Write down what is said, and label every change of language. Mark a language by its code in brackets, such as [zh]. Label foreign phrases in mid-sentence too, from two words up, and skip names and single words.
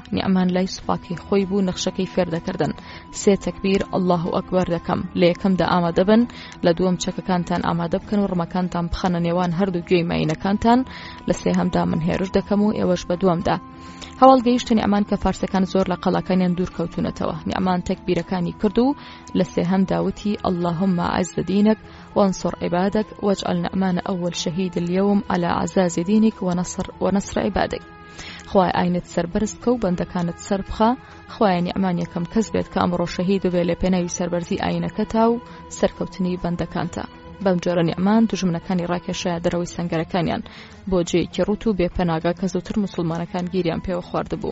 [ckb] نیعمان لای سوپاکەی خۆی بوو نەخشەکەی فێر دەکردن. سێ تەکبیر [ar] ئەڵڵاهو ئەکبەر [ckb] دەکەم، لە یەکەمدا ئامادە بن، لە دووەم چەکەکانتان ئامادە بکەن و ڕمەکانتان بخەنە نێوان هەردوو گوێی ماینەکانتان، لە سێهەمدا من هێرش دەکەم و ئێوەش بە دووەمدا. هەواڵ گەیشتە نیعمان کە فارسەکان زۆر لە قەڵاکانیان دوور کەوتونەتەوە. نیعمان تەکبیرەکانی کرد و لە سێهەمدا وتی [ar] اللهم أعز دينك وانصر عبادك واجعل نعمان أول شهيد اليوم على عزاز دينك ونصر عبادك. [ckb] خوای ئاینت سەربەرست کە و بەندەکانت سەربخە، خوای نیعمان یەکەم کەس بێت کە ئەمڕۆ شەهید بێ لە پێناوی سەربەرزی ئاینەکەتا و سەرکەوتنی بەندەکانتە. بەم جۆرە نیعمان دوژمنەکانی ڕاکێشایە دەرەوەی سەنگەرەکانیان بۆ جێیەکی ڕوت و بێپەناگا کە زووتر موسڵمانەکان گیریان پێوە خواردبوو.